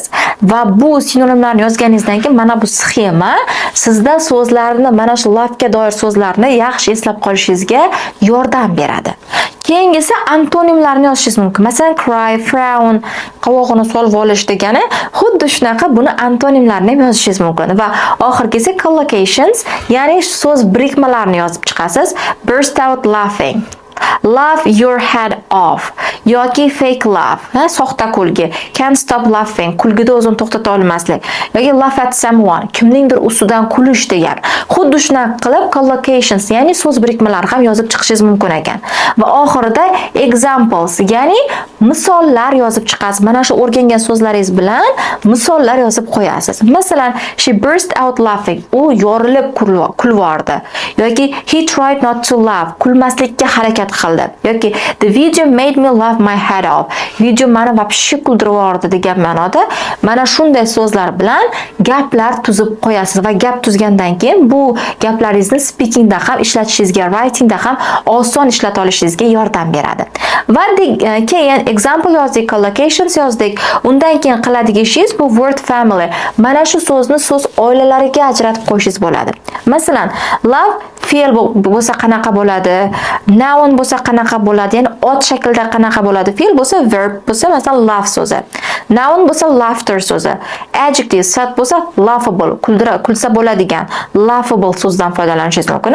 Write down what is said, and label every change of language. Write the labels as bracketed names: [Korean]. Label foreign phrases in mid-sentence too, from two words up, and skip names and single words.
[Uzbek] Va bu sinonimlarni yozganingizdan keyin mana bu sxema sizda so'zlarni, mana shu laughga doir so'zlarni yaxshi eslab qolishingizga yordam beradi. Keyingisi antonimlarni yozishingiz mumkin. Masalan, [English] cry, frown, [Uzbek] qovog'ini solib olish degani, xuddi shunaqa buni antonimlarini ham yozishingiz mumkin. Va oxirgisi collocations, ya'ni so'z birikmalarini yozib chiqasiz. [English] Burst out laughing, laugh your head off yoki fake laugh, [Uzbek] soxta kulgi, [English] can't stop laughing, [Uzbek] kulgida o'zini to'xtata olmaslik yoki [English] laugh at someone, [Uzbek] kimningdir ustidan kulish degan. Xuddi shunaqa qilib collocations, ya'ni so'z birikmalari ham yozib chiqishingiz mumkin ekan. Va oxirida examples, ya'ni misollar yozib chiqasiz. Mana shu o'rgangan so'zlaringiz bilan misollar yozib qo'yasiz. Masalan, [English] she burst out laughing, [Uzbek] u yorilib kulvordi yoki [English] he tried not to laugh, [Uzbek] kulmaslikka harakat qildi yoki [English] the video made me laugh my head off, [Uzbek] video meni vobshe kuldirib yubordi degan ma'noda mana shunday so'zlar bilan gaplar tuzib qo'yasiz va gap tuzgandan keyin bu gaplaringizni speakingda ham ishlatishingizga, writingda ham oson ishlata olishingizga yordam beradi. Va keyin example yozdik, collocations yozdik. Undan keyin qiladigan ishingiz bu [English] word family. [Uzbek] Mana shu so'zni so'z oilalariga ajratib qo'yishingiz bo'ladi. Masalan, love fe'l bo'lsa qanaqa bo'ladi, noun bo'lsa qanaqa bo'ladi, ya'ni ot shaklda qanaqa bo'ladi, fe'l bo'lsa verb bo'lsa, masalan, laugh so'zi, noun bo'lsa laughter so'zi, adjective sifat bo'lsa laughable, kulsa bo'ladigan laughable so'zdan foydalanishingiz mumkin.